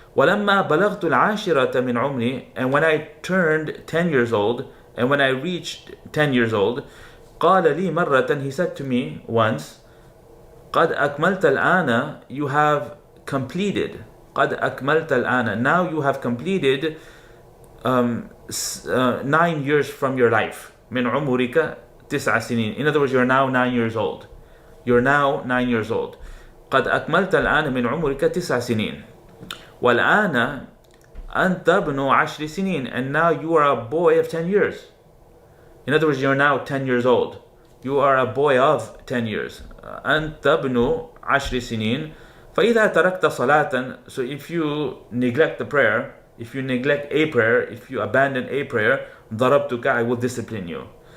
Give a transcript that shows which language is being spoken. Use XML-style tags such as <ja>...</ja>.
<ar>ولما بلغت العاشرة من عمري,</ar> <en>and when I turned 10 years old, and when I reached 10 years old,</en> <ar>قال لي مرة,</ar> <en>he said to me once,</en> <ar>قد أكملت الآن,</ar> <en>you have completed.</en> <ar>قد أكملت الآن,</ar> <en>now you have completed 9 years from your life.</en> <ar>من عمرك 9 سنين.</ar> <en>In other words, you're now 9 years old. You're now 9 years old.</en> <ar>قد أكملت الآن من عمرك 9 سنين. والآن أنت ابن 10 سنين.</ar> <en>And now you are a boy of 10 years. In other words, you're now 10 years old. You are a boy of 10 years.</en> <ar>أنت ابن 10 سنين. فإذا تركت صلاة,</ar> <en>so if you neglect the prayer, if you neglect a prayer, if you abandon a prayer,</en> <ar>ضربتك,</ar> <en>I will discipline you.</en>